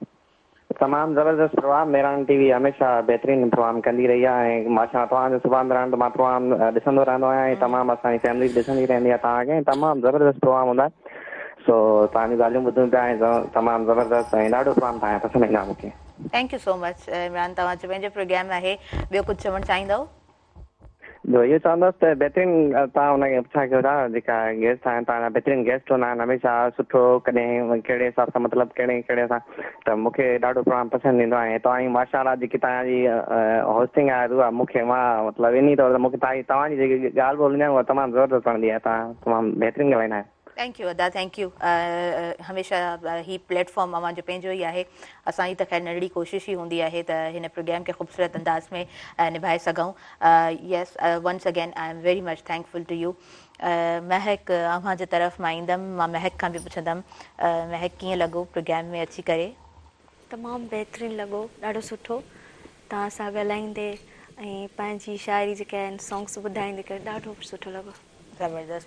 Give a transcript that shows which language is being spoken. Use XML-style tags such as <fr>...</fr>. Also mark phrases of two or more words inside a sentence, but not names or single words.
<sd>तमामु ज़बरदस्त प्रोग्राम। मेहरान टीवी हमेशह बहितरीनु प्रोग्राम कंदी रही आहे ऐं माशा तव्हांजो सुभाणे रहंदो, मां प्रोग्राम ॾिसंदो रहंदो आहियां ऐं तमामु असांजी फैमिली ॾिसंदी रहंदी आहे तव्हांखे। तमामु ज़बरदस्त प्रोग्राम हूंदा आहे। सो तव्हांजी ॻाल्हियूं ॿुधूं पिया ऐं तमामु ज़बरदस्त ऐं ॾाढो प्रोग्राम तव्हांजा पसंदि ईंदा मूंखे।</sd> <en>thank you so much</en> <sd>इमरान, तव्हांजो पंहिंजो प्रोग्राम आहे। ॿियो कुझु चवणु चाहींदव? जो इहो चवंदुसि त बहितरीनु तव्हां हुनखे पुछा कयो था, जेका गेस्ट आहिनि तव्हांजा बहितरीनु गेस्ट हूंदा आहिनि हमेशह सुठो, कॾहिं कहिड़े हिसाब सां मतिलबु कहिड़े सां, त मूंखे ॾाढो प्रोग्राम पसंदि ईंदो आहे। तव्हांजी माशाअल्लाह जेकी तव्हांजी होस्टिंग आहे उहा मूंखे, मां मतिलबु इन तौर ते मूंखे तव्हांजी जेकी ॻाल्हि ॿोल आहे उहा तमामु ज़बरदस्त वणंदी आहे। तव्हां तमामु बहितरीनु ॻाल्हाईंदा आहियो।</sd> <en>thank you अदा, thank you।</en> <sd>हमेशह ही प्लेटफॉर्म अव्हांजो पंहिंजो ई आहे। असांजी त ख़ैर नंढड़ी कोशिशि ई हूंदी आहे त हिन प्रोग्राम खे ख़ूबसूरत अंदाज़ में निभाए सघूं।</sd> <en>yes, once again I am very much thankful to you.</en> <sd>महक, अव्हांजे तरफ़ मां ईंदमि, मां महक खां बि पुछंदमि, महक कीअं लॻो प्रोग्राम में अची करे? तमामु बहितरीनु लॻो, ॾाढो सुठो तव्हां सां ॻाल्हाईंदे ऐं पंहिंजी शाइरी जेके आहिनि सॉन्ग्स ॿुधाईंदे करे ॾाढो सुठो लॻो। ज़बरदस्त।</sd>